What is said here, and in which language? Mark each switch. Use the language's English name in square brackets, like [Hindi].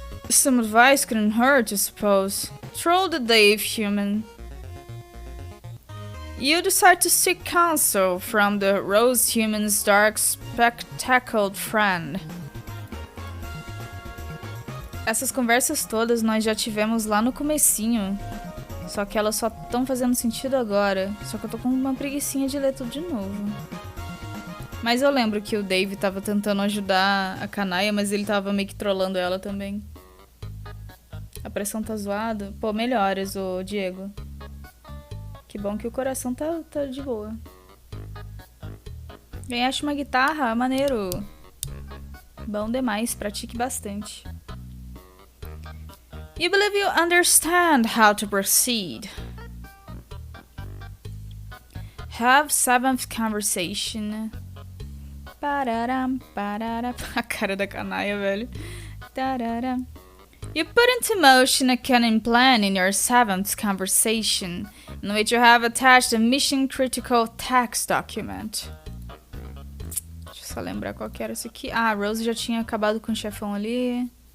[English] Some advice couldn't hurt, I suppose. Troll the Dave, human. You decide to seek counsel from the rose human's dark spectacled friend. [Portuguese] Essas conversas todas nós já tivemos lá no comecinho. Só que elas só estão fazendo sentido agora. Só que eu tô com uma preguicinha de ler tudo de novo. Mas eu lembro que o Dave tava tentando ajudar a Kanaya, mas ele tava meio que trollando ela também. A pressão tá zoada. Pô, melhores, ô Diego. Que bom que o coração tá de boa. Ganhaste uma guitarra? Maneiro. Bom demais, pratique bastante. [English] You believe you understand how to proceed. Have seventh conversation. Pararam, pararam. [Portuguese] A cara da Kanaya, velho. Tararam. [English] You put into motion a cunning plan in your seventh conversation, in which you have attached a mission-critical text document. [Portuguese] Deixa eu só lembrar qual que era isso aqui. Ah, a Rose já tinha acabado com o chefão ali.